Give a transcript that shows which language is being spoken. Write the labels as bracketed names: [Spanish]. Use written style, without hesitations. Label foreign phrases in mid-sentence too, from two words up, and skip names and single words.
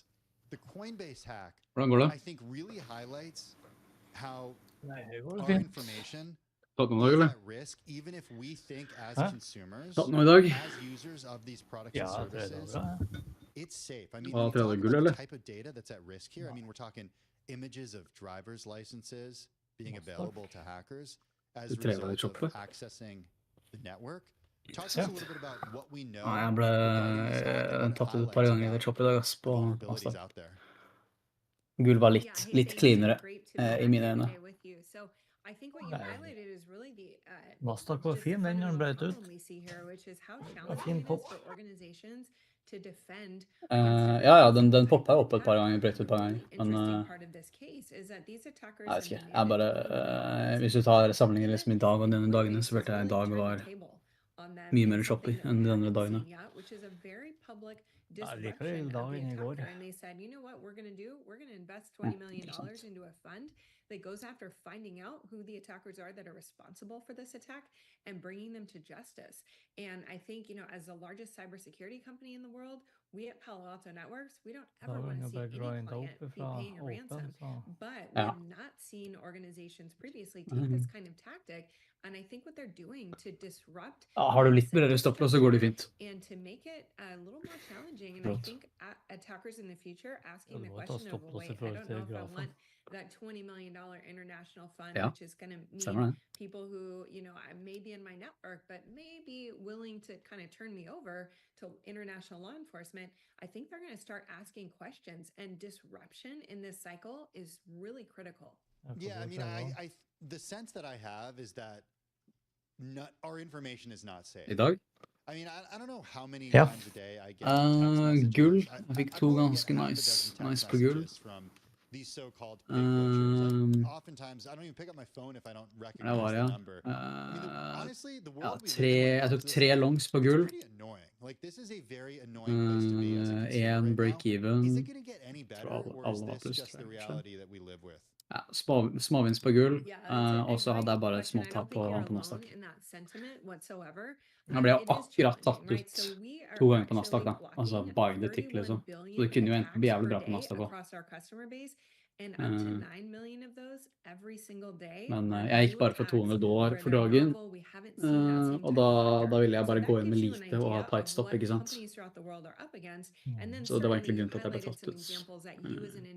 [English] The Coinbase hack, I think, really highlights how our information is at risk, even if we think as consumers, as users of these products and services, it's safe. I mean, when you talk about the type of data that's at risk here, I mean, we're talking images of driver's licenses being available to hackers as a result of accessing the network. Talk to us a little bit about what we know. [Norwegian] Jeg ble tatt ut et par ganger i det choppet i dag på avstand. Gul var litt cleanere i mine øyne. Nasdaq var fin, den når den ble ut. Det var fin pop. Ja, den poppet opp et par ganger, brøt et par ganger. Men jeg vet ikke, jeg bare, hvis du tar sammenligningen liksom i dag og denne dagene, så følte jeg i dag var mye mer choppy enn de andre dagene. Jeg liker det i dag enn i går. [English] That goes after finding out who the attackers are that are responsible for this attack and bringing them to justice. And I think, as the largest cybersecurity company in the world, we at Palo Alto Networks, we don't ever want to see any client be paying a ransom. But we have not seen organizations previously take this kind of tactic. And I think what they're doing to disrupt [Norwegian] har du litt bredere stopper, så går det fint. [English] And to make it a little more challenging. And I think attackers in the future asking the question of, wait, I don't know if I want that $20 million international fund, which is going to mean people who, may be in my network, but may be willing to kind of turn me over to international law enforcement. I think they're going to start asking questions, and disruption in this cycle is really critical. Yeah, I mean, the sense that I have is that our information is not safe. [Norwegian] I dag? [English] I mean, I don't know how many [Norwegian] Ja. [English] times a day I get text messages. [Norwegian] Gull. Jeg fikk 2 ganske nice på gull. [English] From these so-called fake butchers. Oftentimes, I don't even pick up my phone if I don't recognize the number. Honestly, the world we live in [Norwegian] jeg tok 3 longs på gull. [English] pretty annoying. Like, this is a very annoying place to be as a consumer [Norwegian] En [English] right [Norwegian] break-even. [English] now. Is it going to get any better, or is [Norwegian] Alle var [English] this [Norwegian] pluss, [English] just [Norwegian] tror [English] the [Norwegian] jeg. [English] reality that we live with? [Norwegian] Ja, småvinst på gull, og så hadde jeg bare et småtap på Nasdaq. Han ble akkurat tatt ut 2 ganger på Nasdaq da, altså [English] by the tick [Norwegian] liksom. Så det kunne jo enten bli jævlig bra på Nasdaq også. Men jeg gikk bare for $200 for dagen, og da ville jeg bare gå inn med lite og ha tight stop, ikke sant? Så det var egentlig grunnen til at jeg ble tatt ut.